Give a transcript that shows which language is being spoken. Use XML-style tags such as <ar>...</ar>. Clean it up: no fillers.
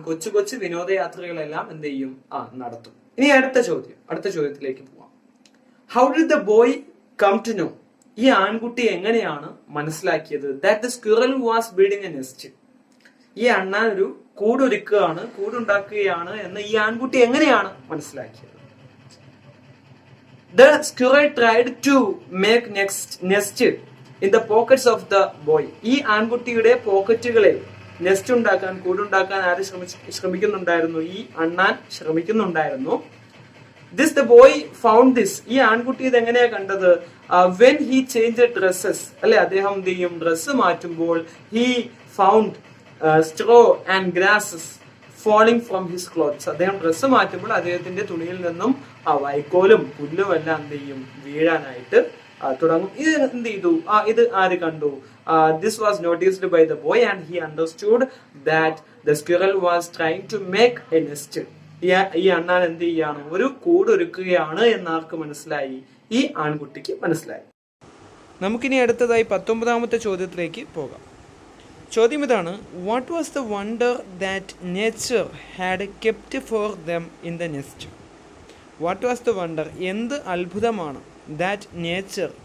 <ml>കൊച്ചു കൊച്ചു വിനോദയാത്രകളെല്ലാം എന്ത് ചെയ്യും? നടത്തും. ഇനി അടുത്ത ചോദ്യത്തിലേക്ക് പോവാം.</ml> <en>How did the boy come to know?</en> <ml>ഈ ആൺകുട്ടി എങ്ങനെയാണ് മനസ്സിലാക്കിയത്</ml> <en>That the squirrel was building a nest?</en> <ml>ഈ അണ്ണാൻ ഒരു കൂടുണ്ടാക്കുകയാണ് എന്ന് ഈ ആൺകുട്ടി എങ്ങനെയാണ് മനസ്സിലാക്കിയത്?</ml> <en>The squirrel tried to make nest in the pockets of the boy.</en> <ml>ഈ ആൺകുട്ടിയുടെ പോക്കറ്റുകളിൽ നെസ്റ്റ് ഉണ്ടാക്കാൻ, കൂടുണ്ടാക്കാൻ ആര് ശ്രമിക്കുന്നുണ്ടായിരുന്നു? ഈ അണ്ണാൻ ശ്രമിക്കുന്നുണ്ടായിരുന്നു.</ml> <en>This the boy found this.</en> <ml>ഈ ആൺകുട്ടി ഇത് എങ്ങനെയാ കണ്ടത്?</ml> <en>When he changed dresses</en> <ml>അല്ലെ, അദ്ദേഹം എന്ത് ചെയ്യും? ഡ്രസ്സ് മാറ്റുമ്പോൾ</ml> <en>he found straw and grasses falling from his clothes.</en> <ml>അദ്ദേഹം ഡ്രസ്സ് മാറ്റുമ്പോൾ അദ്ദേഹത്തിന്റെ തുണിയിൽ നിന്നും വൈക്കോലും പുല്ലും എല്ലാം എന്ത് ചെയ്യും? വീഴാനായിട്ട് തുടങ്ങും. ഇത് എന്ത് ചെയ്തു? ഇത് ആര് കണ്ടു?</ml> <en>This was noticed by the boy and he understood that the squirrel was trying to make a nest.</en> <ml>ഈ അണ്ണാൻ എന്ത് ചെയ്യാണ്? ഒരു കൂടൊരുക്കുകയാണ് എന്നാർക്ക് മനസ്സിലായി? ഈ ആൺകുട്ടിക്ക് മനസ്സിലായി. നമുക്കിനി അടുത്തതായി 19ാമത്തെ ചോദ്യത്തിലേക്ക് പോകാം. ചോദ്യം ഇതാണ്.</ml> <en>What was the wonder that nature had kept for them in the nest? What was the wonder?</en> <ml>എന്ത് അത്ഭുതമാണ്</ml> <en>that nature</en>